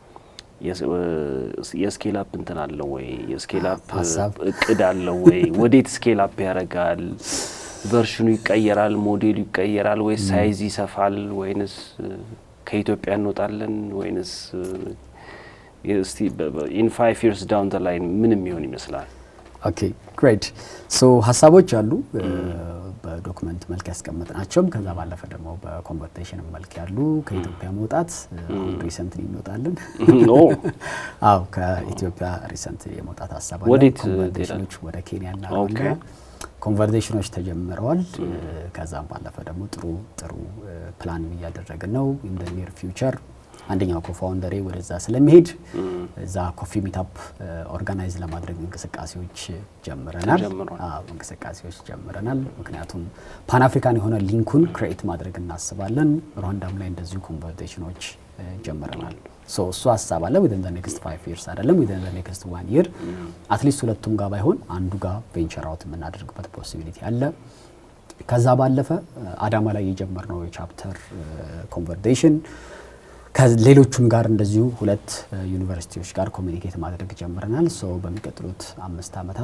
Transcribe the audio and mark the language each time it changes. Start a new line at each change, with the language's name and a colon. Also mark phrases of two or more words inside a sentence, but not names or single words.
Amharic: የስኬል አፕ እንትን አለው ወይ የስኬል አፕ እቅድ አለው ወይ ወዴት
English: scale up
Amharic: ያረጋል ቨርሽኑ ይቀየራል ሞዴሉ ይቀየራል ወይ ሳይዝ ይሰፋል ወይንስ ከኢትዮጵያ እንወጣለን ወይንስ
English: in 5 years down the line
Amharic: ምንም ይሆን ይመስላል
English: Okay great so
Amharic: ሀሳቦች አሉ በዶክመንት መልክ ያስቀመጥናቸው ከዛ ባለፈ ደግሞ በኮንቨርሴሽን መልክ ያሉ ከኢትዮጵያ መውጣት ሪሰንትሊ እንወጣለን ከኢትዮጵያ ሪሰንትሊ የመውጣት ሀሳብ አለ ኮንቨርሴሽኖች ወደ ኬንያ እና ኮንቨርሴሽኖች ተጀምረዋል ከዛም ባለፈ ደግሞ ጥሩ ፕላን እያደረግን ነው
English: in the near future
Amharic: አንደኛው ኮፋውንደሬ ወደዛ ስለሚሄድ እዛ
English: coffee meetup
Amharic: ኦርጋናይዝ ለማድረግ እንቅስቃሴዎች ጀምረናል ምክንያቱም
English: pan African
Amharic: የሆነ ሊንኩን ክሬት ማድረግ እናስባለን ሩዋንዳም ላይ እንደዚሁ ኮንቨርሴሽኖች ጀምረናል so እሱ ሐሳብ አለ
English: within the next 5 years
Amharic: አይደለም
English: within the next 1 year at least
Amharic: ሁለቱም ጋር ባይሆን አንዱ ጋር
English: venture out
Amharic: የምናደርግበት ፖሲቢሊቲ አለ ከዛ ባለፈ አዳማ ላይ የጀመርነው የቻፕተር ኮንቨርሴሽን ከሌሎቹም ጋር እንደዚሁ ሁለት ዩኒቨርሲቲዎች ጋር ኮሚኒኬት ማድረግ ጀምረናል። ሶ በሚቀጥሉት 5 ዓመታት